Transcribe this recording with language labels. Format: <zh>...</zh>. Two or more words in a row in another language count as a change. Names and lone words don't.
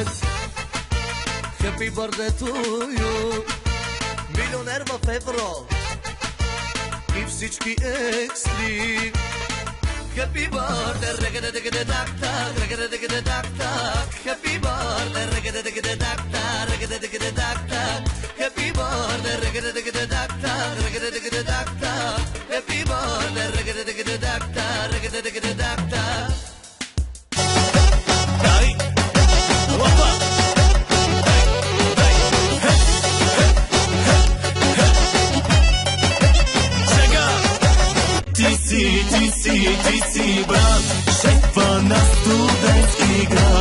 <en>Happy birthday to you,</en> <bg>милионер в евро и всички екстри.</bg> <en>Happy birthday, reggae-de-de-de-dak-tak, reggae-de-de-de-dak-tak. Happy birthday, reggae-de-de-de-dak-tak, reggae-de-de-de-dak-tak. Happy birthday, reggae-de-de-de-dak-tak, reggae-de-de-de-dak-tak. Happy birthday, reggae-de-de-de-dak-tak, reggae-de-de-de-dak-tak.</en> <bg>Ти си брат, шефа на студентски град.</bg>